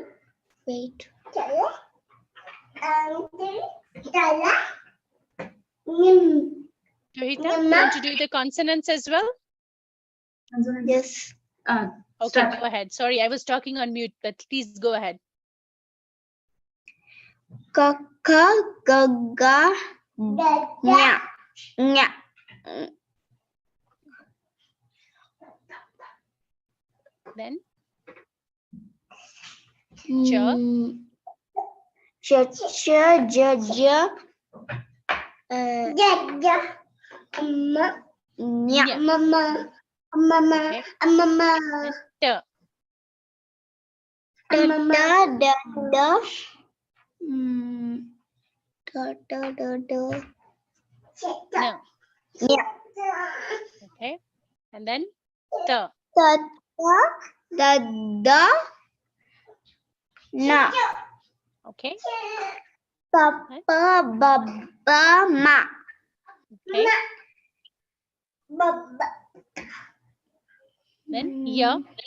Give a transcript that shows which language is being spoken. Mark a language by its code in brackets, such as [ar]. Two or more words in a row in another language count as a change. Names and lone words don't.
[en] Wait. Johita, you want to do the consonants as well? Yes. Okay, Start. go ahead. Sorry, I was talking on mute, but please go ahead. [luo] Kaka, gaga, nya, nya. [en] Then [luo] Cha, cha, ja, ja. Nya, [en] Yeah. [luo] mama, [en] Okay. [luo] mama. Da. Da, da, da, da. Da, da, da. [en] No. Yeah. Okay. And then ta. [luo] Da, da, da, na. [en] Okay. [luo] Papa, baba, ma. [en] Okay. Then ya.